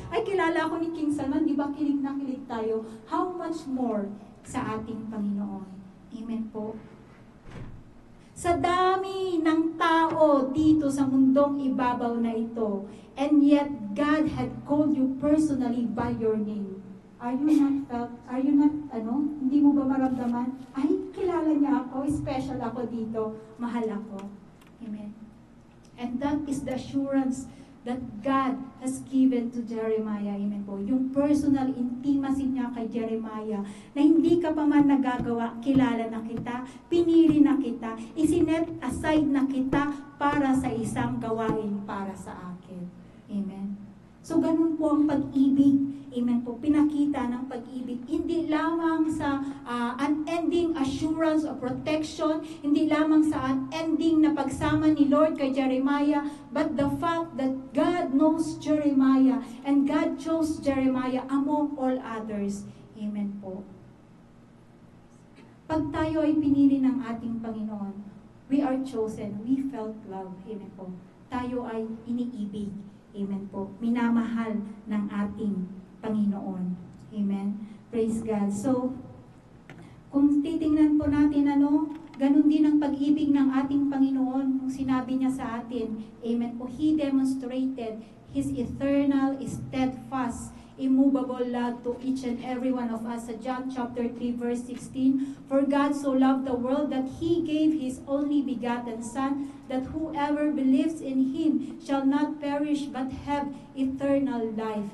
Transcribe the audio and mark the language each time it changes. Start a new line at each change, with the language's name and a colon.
Filipino: Ay, kilala ako ni King Salman. Di ba kilig na kilig tayo?
English: How much more
Filipino: sa ating Panginoon? Amen po. Sa dami ng tao dito sa mundong ibabaw na ito,
English: and yet God had called you personally by your name. Are you not,
Filipino: hindi mo ba maramdaman? Ay, kilala niya ako, special ako dito, mahal ako. Amen.
English: And that is the assurance that God has given to Jeremiah.
Filipino: Amen po. Yung personal intimacy niya kay Jeremiah, na hindi ka pa man nagagawa, kilala na kita, pinili na kita, isinet aside na kita para sa isang gawain para sa akin. Amen. So, ganun po ang pag-ibig. Amen po. Pinakita ng pag-ibig. Hindi lamang sa unending assurance of protection, hindi lamang sa unending na pagsama ni Lord kay Jeremiah,
English: but the fact that God knows Jeremiah and God chose Jeremiah among all others. Amen po.
Filipino: Pag tayo ay pinili ng ating Panginoon,
English: we are chosen, we felt love.
Filipino: Amen po. Tayo ay iniibig. Amen po. Minamahal ng ating Panginoon. Amen. Praise God. So, kung titingnan po natin ganun din ang pag-ibig ng ating Panginoon. Kung sinabi niya sa atin,
English: amen po, He demonstrated His eternal, steadfast, immovable love to each and every one of us. Sa John chapter 3 verse 16, For God so loved the world that He gave His only begotten Son, that whoever believes in Him shall not perish but have eternal life.